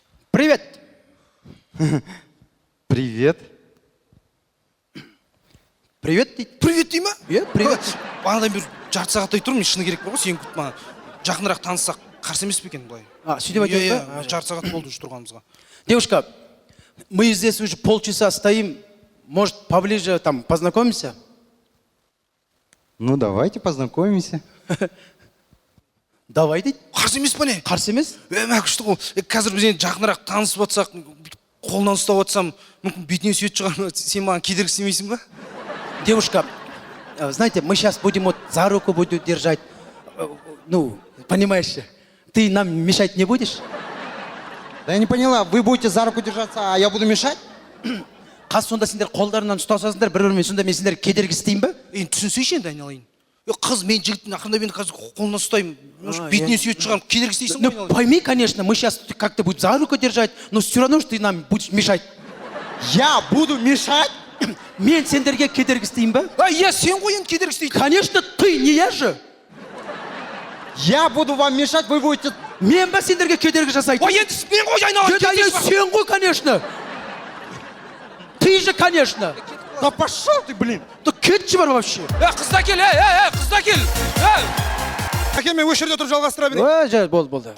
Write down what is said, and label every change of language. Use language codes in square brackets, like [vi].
[ru] Привет. Привет. [kk] Привет дейді. Привет дей ма? Иә, привет. Бағанадан бері жарты сағаттай тұрмын, мен шыны керек бар ғой, сен күт маған. Жақынырақ таныссақ қарсы емес пе екен былай? Сөйтіп айтайын ба? Жарты сағат болды уже тұрғанымызға. [ru] Девушка, мы здесь уже полчаса стоим. Может, поближе там познакомимся? Ну, давайте познакомимся. [kk] Давай дейді. Қарсы емес па не? Қарсы емес? Мә күшті ғой. Қазір біз енді жақынырақ танысып жатсақ, қолынан ұстап жатсам, мүмкін бетінен сүйет шығар, сен маған кедергі істемейсің ба? [ru] Девушка, знаете, мы сейчас будем вот за руку будем держать. Ну, понимаешь, ты нам мешать не будешь? Да я не поняла, вы будете за руку держаться, а я буду мешать? [kk] Қас сонда сендер қолдарынан ұстасасыңдар, бір-бірімен сонда мен сендер кедергі істеймін ба? Енді түсінсейші енді айналайын. Қыз мен жігіттің ақырында мен қазір қолынан ұстаймын. Бетінен сүйет шығарып кедергі істейсің [ru] Ну, [kk] ғой. [ru] пойми, конечно, мы сейчас как-то будем за руку держать, но все равно, что ты нам будешь мешать. Я буду мешать? [kk] Мен сендерге кедергі істеймін ба? Иә, сен ғой енді кедергі істейді. [ru] Конечно, ты, не я же. Я буду вам мешать, вы будете... [kk] Мен ба сендерге кедергі жасайды? Ой, енді мен ғой айналайын. Сен ғой, [ru] конечно. Ты же, конечно. Да пошел ты, блин! [kk] Да кетші бар вообще. Қыз да кел, қыз да кел. Әке, мен өшірде тұрып жалғастыра берейін. Болды.